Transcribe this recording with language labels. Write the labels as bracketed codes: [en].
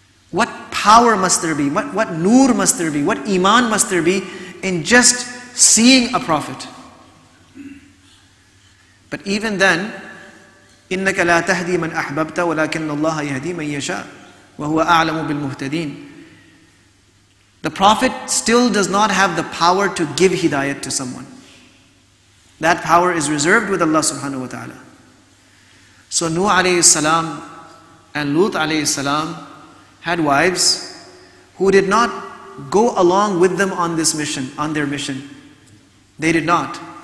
[en] What power must there be? What nur must there be? What iman must there be in just seeing a prophet? But even then, [ar] إِنَّكَ لَا تَهْدِي مَنْ أَحْبَبْتَ وَلَكِنَّ اللَّهَ يَهْدِي مَنْ يَشَاءُ وَهُوَ أَعْلَمُ بِالْمُهْتَدِينَ. [en] The prophet still does not have the power to give hidayat to someone. That power is reserved with Allah subhanahu wa ta'ala. So Nuh alayhi salam and Lut alayhi salam had wives who did not go along with them on this mission, on their mission. They did not.